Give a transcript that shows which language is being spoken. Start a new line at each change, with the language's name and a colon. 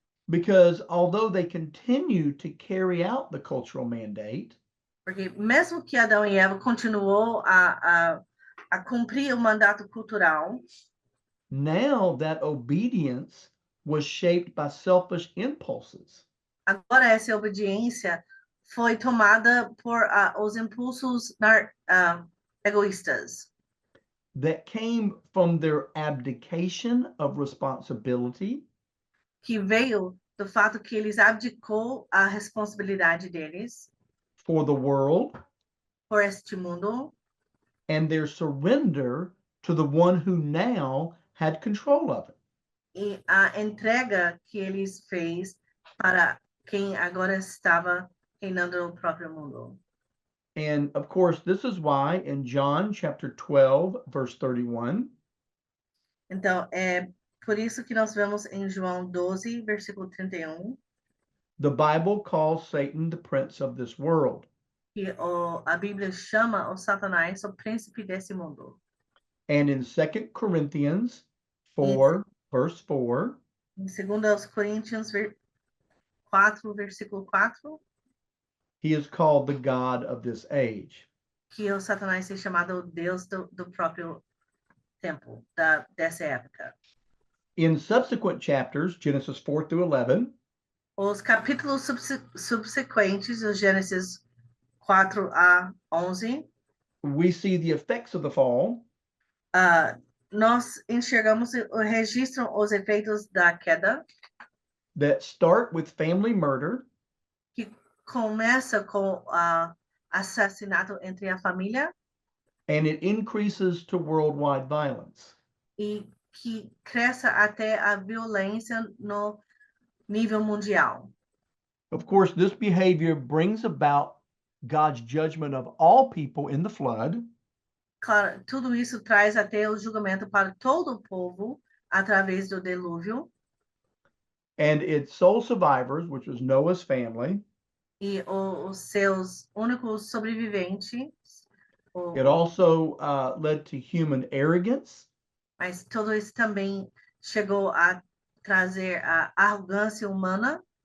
English: Because although they continue to carry out the cultural mandate,
Portuguese: Porque mesmo que Adão e Eva continuou a cumprir o mandato cultural,
English: now that obedience was shaped by selfish impulses.
Portuguese: agora essa obediência foi tomada por os impulsos egoístas
English: That came from their abdication of responsibility
Portuguese: que veio do fato que eles abdicou a responsabilidade deles
English: for the world
Portuguese: por este mundo
English: and their surrender to the one who now had control of it.
Portuguese: e a entrega que eles fez para quem agora estava reinando o próprio mundo.
English: And of course, this is why in John chapter 12, verse 31,
Portuguese: Então, é por isso que nós vemos em João 12, versículo 31,
English: the Bible calls Satan the prince of this world.
Portuguese: que a Bíblia chama o Satanás o príncipe desse mundo.
English: And in 2 Corinthians 4, verse 4,
Portuguese: Em 2 Coríntios 4, versículo 4,
English: he is called the God of this age.
Portuguese: que o Satanás é chamado o Deus do próprio tempo, dessa época.
English: In subsequent chapters, Genesis 4 through 11,
Portuguese: Os capítulos subsequentes, os Gênesis 4 a 11,
English: we see the effects of the fall,
Portuguese: nós enxergamos o registro os efeitos da queda,
English: that start with family murder
Portuguese: que começa com assassinato entre a família
English: and it increases to worldwide violence.
Portuguese: e que cresce até a violência no nível mundial.
English: Of course, this behavior brings about God's judgment of all people in the flood,
Portuguese: Claro, tudo isso traz até o julgamento para todo o povo através do dilúvio
English: and its sole survivors, which was Noah's family.
Portuguese: e os seus únicos sobreviventes.
English: It also led to human arrogance,
Portuguese: Mas tudo isso também chegou a trazer a arrogância humana,